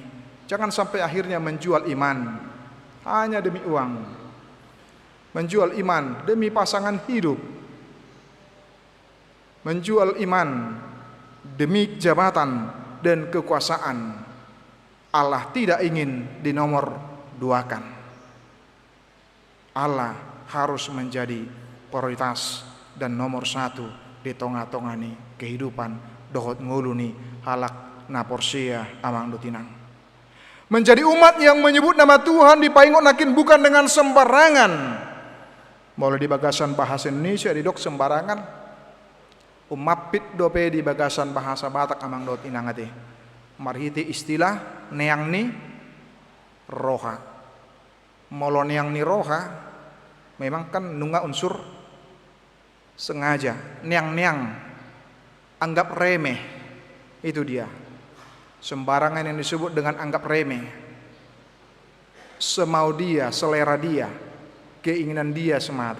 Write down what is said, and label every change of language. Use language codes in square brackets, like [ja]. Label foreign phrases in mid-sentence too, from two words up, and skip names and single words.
[id] Jangan sampai akhirnya menjual iman hanya demi uang, menjual iman demi pasangan hidup, menjual iman demi jabatan dan kekuasaan. Allah tidak ingin dinomor duakan. Allah harus menjadi prioritas dan nomor satu di tengah-tengah ni kehidupan [bbc] dohot nguluni halak naporsia amang dotinang. [id] Menjadi umat yang menyebut nama Tuhan [bbc] di paingot nakin [id] bukan dengan sembarangan. [bbc] Mulai di bagasan bahasa Indonesia didok sembarangan. Umapit dope di bagasan bahasa Batak amang dot inangate. Marhiti istilah neang ni roha. Molo neang ni roha memang kan nunggak [id] unsur sengaja. Neang-neang anggap remeh, itu dia. Sembarangan yang disebut dengan anggap remeh. Semau dia, selera dia, keinginan dia semata.